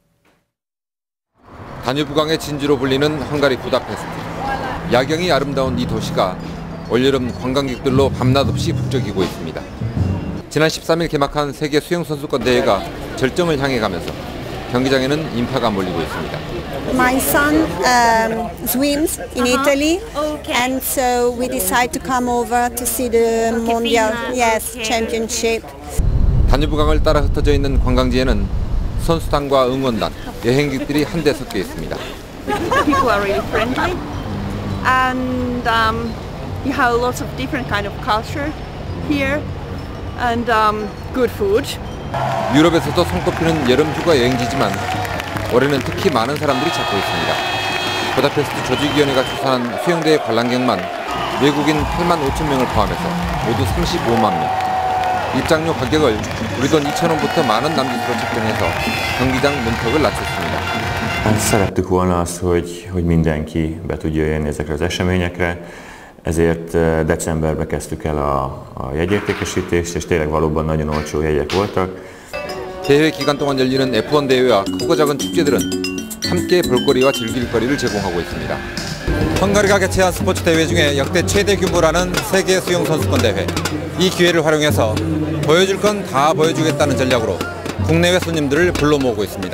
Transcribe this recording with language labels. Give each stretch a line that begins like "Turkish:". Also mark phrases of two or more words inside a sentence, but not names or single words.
Korean: 다뉴브강의 진주로 불리는 헝가리 부다페스트. 야경이 아름다운 이 도시가 올여름 관광객들로 밤낮 없이 북적이고 있습니다. 지난 13일 개막한 세계 수영선수권 대회가 절정을 향해 가면서 경기장에는 인파가 몰리고 있습니다.
English: My son swims in Italy, and so we decided to come over to see the Mondial, championship.
Korean: 다뉴브강을 따라 흩어져 있는 관광지에는 선수단과 응원단, 여행객들이 한데 섞여 있습니다.
English: People are really friendly, and you have lots of different kind of culture here, and good food.
Korean: 유럽에서도 손꼽히는 여름 휴가 여행지지만 올해는 특히 많은 사람들이 찾고 있습니다. 부다페스트 조직위원회가 추산한 수영대회 관람객만 외국인 8만 5천 명을 포함해서 모두 35만 명. 입장료 가격을 우리 돈 2,000원부터 만원 남짓으로 책정해서 경기장 문턱을 낮췄습니다.
Hungarian: Szerettük volna azt, hogy mindenki be tudja jönni ezekre az eseményekre, ezért decemberben kezdtük el a jegyértékesítést, és tényleg valóban nagyon olcsó jegyek voltak.
Korean: 대회 기간 동안 열리는 F1 대회와 크고 작은 축제들은 함께 볼거리와 즐길거리를 제공하고 있습니다. 헝가리가 개최한 스포츠 대회 중에 역대 최대 규모라는 세계 수영 선수권 대회. 이 기회를 활용해서 보여줄 건 다 보여주겠다는 전략으로 국내외 손님들을 불러 모으고 있습니다.